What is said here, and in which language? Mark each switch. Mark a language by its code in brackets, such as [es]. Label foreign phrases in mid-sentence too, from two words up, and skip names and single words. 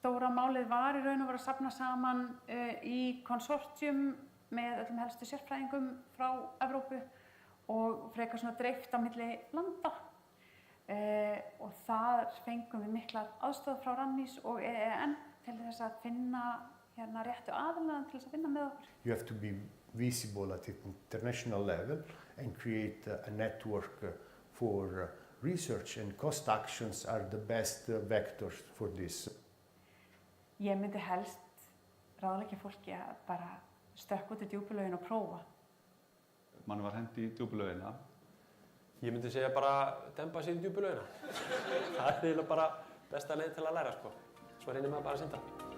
[is] stóra málið var í raun og veru að safna saman í konsortium með öllum helstu sérfræðingum frá Evrópu og frekar svona dreift á milli landa. Og þar fengum við miklar aðstoð frá Rannís og EEN til þess að finna hérna réttu aðilann til þess að vinna með okkur. [en] You have to be visible at international level and create a network for research, and cost actions are the best vectors for this. [is] Ég myndi helst ráðleggja fólki að bara stökkva út í djúpulaugina og prófa. Manni var hendi í djúpulaugina. Ég myndi segja bara dempa sér í djúpulaugina. Það er eiginlega bara besta leið til að læra, sko. Svo reynir maður bara að synda.